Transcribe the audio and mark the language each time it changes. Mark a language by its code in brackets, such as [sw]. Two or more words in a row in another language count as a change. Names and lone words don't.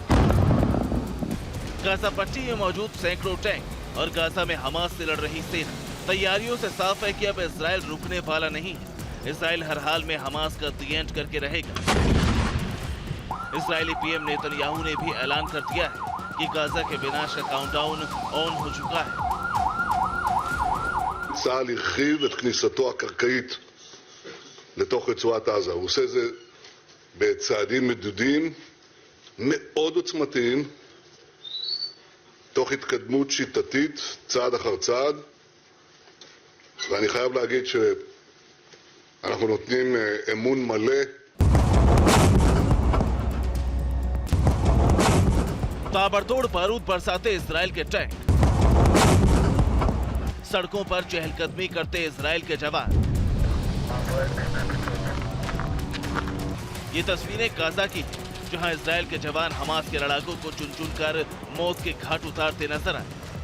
[hi] गाजा पट्टी में मौजूद सैकड़ों टैंक और गाजा में हमास से लड़ रही सेना। तैयारियों से साफ है कि अब इजराइल रुकने वाला नहीं है। इजराइल हर हाल में हमास का [en] the end [hi] करके रहेगा। इजरायली पीएम नेतन्याहू ने भी ऐलान कर दिया है कि गाजा के विनाश का [en] countdown on [hi] हो चुका है। [he] צה"ל הרחיב את כניסתו הקרקעית לתוך רצועת עזה. הוא עושה זה בצעדים מדודים מאוד עוצמתיים, תוך התקדמות שיטתית, צעד אחר צעד. ואני חייב להגיד שאנחנו נותנים אמון מלא. [hi] ताबड़तोड़ बारूद बरसाते इजराइल के टैंक, सड़कों पर चहलकदमी करते इजराइल के जवान। ये तस्वीरें गाजा की हैं, जहां इजराइल के जवान हमास के लड़ाकों को चुन चुन कर मौत के घाट उतारते नजर आए।